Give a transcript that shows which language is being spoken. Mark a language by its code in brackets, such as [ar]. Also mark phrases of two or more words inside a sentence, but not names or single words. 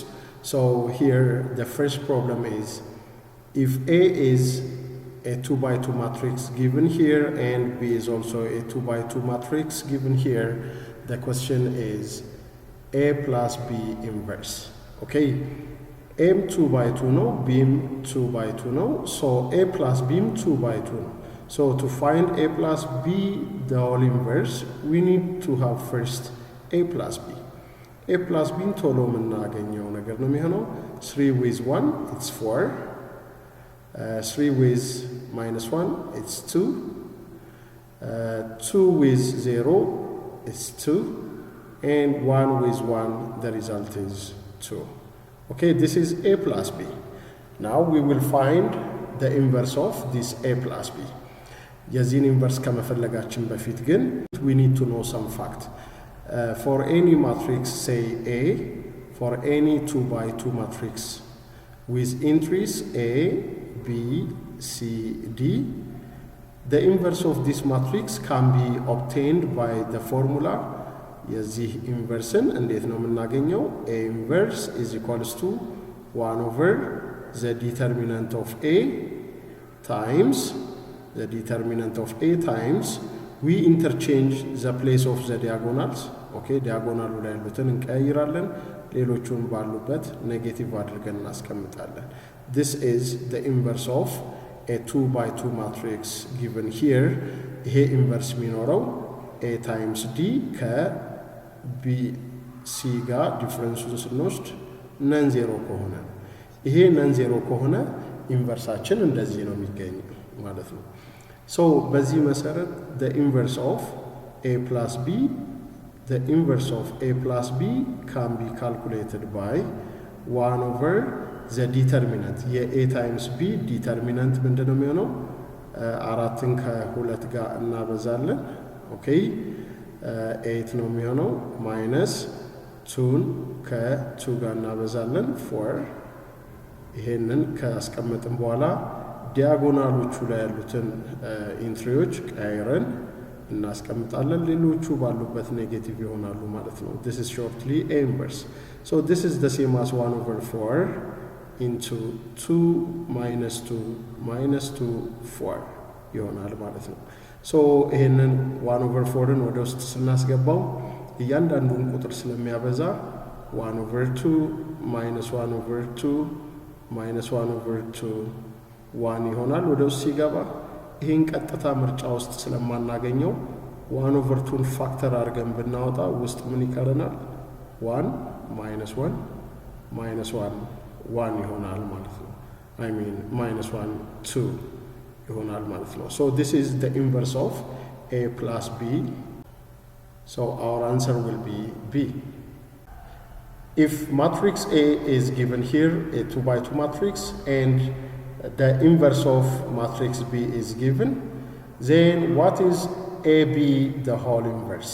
[en] So here the first problem is, if A is a 2 by 2 matrix given here and B is also a 2 by 2 matrix given here, the question is A plus B inverse. Okay, M 2 by 2 no, B 2 by 2 no, so A plus B 2 by 2 no. So to find A plus B, the whole inverse, we need to have first A plus B. A plus B [am] ቶሎ የምናገኘው ነገር ነው የሚሆነው [en] 3 with 1 it's 4, 3 with minus 1 it's 2, 2 with 0 it's 2, and 1 with 1 the result is 2. Okay, this is A plus B. Now we will find the inverse of this A plus B. [am] የዚህን ኢንቨርስ ከመፈለጋችን በፊት ግን [en] we need to know some fact. For any matrix, say A, for any 2 by 2 matrix with entries A, B, C, D, the inverse of this matrix can be obtained by the formula. [am] የዚህ ኢንቨርስን እንዴት ነው የምናገኘው? [en] A inverse is equals to 1 over the determinant of A times the determinant of A times we interchange the place of the diagonals. Okay, diagonal [am] ላይ ያሉትን እንቀይራለን፣ ሌሎቹን ባሉበት ኔጌቲቭ አድርገን እናስቀምጣለን። [en] This is the inverse of a 2 by 2 matrix given here. [am] ይሄ ኢንቨርስ የሚኖረው A times D ከB C ጋር ዲፈረንሱን ስንወስድ ነን ዜሮ ከሆነ ይሄ ነን ዜሮ ከሆነ ኢንቨርሳችን እንደዚህ ነው የሚገኘው ማለት ነው። [en] So [am] በዚህ መሰረት [en] the inverse of A plus B, the inverse of A plus B can be calculated by 1 over the determinant. [am] A times B determinant ምንድነው የሚሆነው? አራትን ከሁለት ጋር እናበዛለን። Okay, 8 ነው የሚሆነው minus 2 ከ2 ጋር እናበዛለን 4. ይሄንን ካስቀመጥን በኋላ ዲያጎናሎቹ ላይ ያሉትን ኢንትሪዎች ቀይረን እናስቀምጣለን፣ ሌሎቹ ባሉበት ኔጌቲቭ ይሆናሉ ማለት ነው። [en] This is shortly A inverse. [am] So this is the same as [en] 1 over 4 into 2 minus 2 [am] minus 2 4 ይሆናል ማለት ነው። So ይሄንን 1 over 4ን ወደ ውስጥ ስናስገባው እያንዳንዱን ቁጥር ስለሚያበዛ 1 over 2 minus 1 over 2 minus 1 over 2 1 ይሆናል። ወደ ውስጥ ሲገባ ይሄን ቀጥታ ምርጫ ውስጥ ስለማናገኘው 1 over 2ን ፋክተር አድርገን ብናወጣ ውስጥ ምን ይቀረናል? 1 minus 1 minus 1 1 ይሆናል ማለት ነው። [en] I mean minus 1 [am] 2 ይሆናል ማለት ነው። [en] So this is the inverse of A plus B. So our answer will be B. If matrix A is given here, a 2 by 2 matrix, and the inverse of matrix B is given, then what is AB the whole inverse?